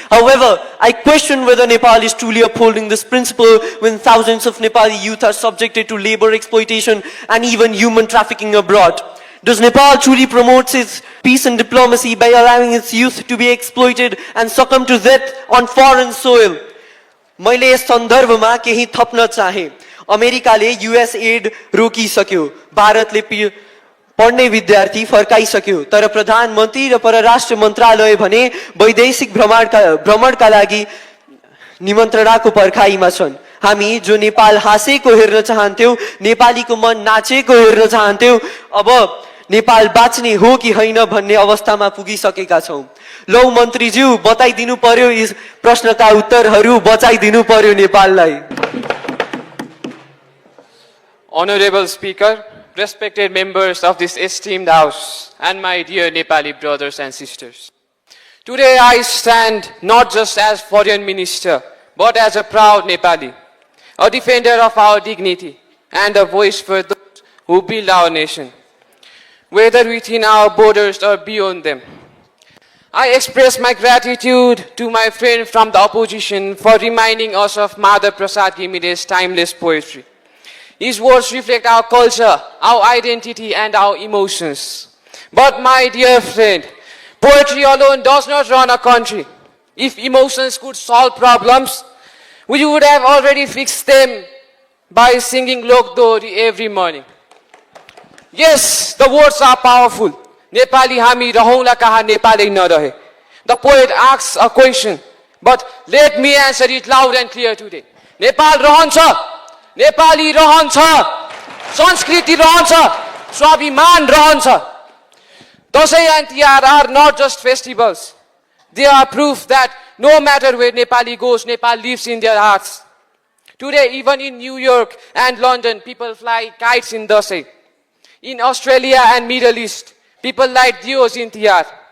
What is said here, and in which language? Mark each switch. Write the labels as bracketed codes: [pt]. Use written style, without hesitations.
[en] However, I question whether Nepal is truly upholding this principle when thousands of Nepali youth are subjected to labor exploitation and even human trafficking abroad. Does Nepal truly promote its peace and diplomacy by allowing its youth to be exploited and succumb to death on foreign soil? [ne] मैले यस सन्दर्भमा केही थप्न चाहे। अमेरिकाले US add रोकिसक्यो, भारतले पढ्ने विद्यार्थी फर्काइसक्यो, तर प्रधानमन्त्री र परराष्ट्र मन्त्रालय भने वैदेशिक भ्रमणका लागि निमन्त्रणाको पर्खाइमा छन्। हामी जो नेपाल हाँसेको हेर्न चाहन्थ्यौं, नेपालीको मन नाचेको हेर्न चाहन्थ्यौं, अब नेपाल बाँच्ने हो कि होइन भन्ने अवस्थामा पुगिसकेका छौं। लौ मन्त्रीज्यू, बताइदिनु पर्यो, यस प्रश्नका उत्तरहरू बचाइदिनु पर्यो नेपाललाई। [en] Honorable Speaker, respected members of this esteemed House, and my dear Nepali brothers and sisters. Today I stand not just as Foreign Minister, but as a proud Nepali, a defender of our dignity, and a voice for those who build our nation, whether within our borders or beyond them. I express my gratitude to my friend from the opposition for reminding us of Madhav Prasad Gimire's timeless poetry. His words reflect our culture, our identity, and our emotions. But my dear friend, poetry alone does not run a country. If emotions could solve problems, we would have already fixed them by singing Lok Dohari every morning. Yes, the words are powerful. [ne] Nepali hami rahoula kaha Nepali narahe. [en] The poet asks a question, but let me answer it loud and clear today. [ne] Nepal rahन्छ, Nepali रहन्छ, संस्कृति रहन्छ, स्वाभिमान रहन्छ. [en] Dasai and Tihar are not just festivals. They are proof that no matter where Nepali goes, Nepal lives in their hearts. Today, even in New York and London, people fly kites in Dasai. In Australia and Middle East, people light diyos in Tihar.